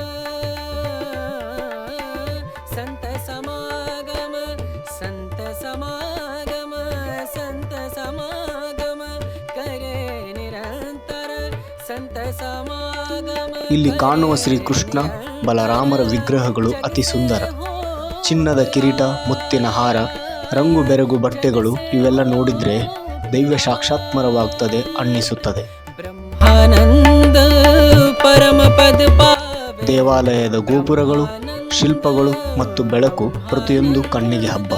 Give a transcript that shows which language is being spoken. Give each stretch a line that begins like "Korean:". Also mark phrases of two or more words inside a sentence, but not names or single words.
Hindi: संत समागम संत समागम संत समागम करे निरंतर संत समागम.
Kannada: ಇಲ್ಲಿ ಕಾಣುವ ಶ್ರೀಕೃಷ್ಣ ಬಲರಾಮರ ವಿಗ್ರಹಗಳು ಅತಿ ಸುಂದರ. ಚಿನ್ನದ ಕಿರೀಟ, ಮುತ್ತಿನ ಹಾರ, ರಂಗು ಬೆರಗು ಬಟ್ಟೆಗಳು ಇವೆಲ್ಲ ನೋಡಿದ್ರೆ ದೈವ ಸಾಕ್ಷಾತ್ಕಾರವಾಗುತ್ತದೆ ಅನ್ನಿಸುತ್ತದೆ. ದೇವಾಲಯದ ಗೋಪುರಗಳು, ಶಿಲ್ಪಗಳು ಮತ್ತು ಬೆಳಕು ಪ್ರತಿಯೊಂದು ಕಣ್ಣಿಗೆ ಹಬ್ಬ.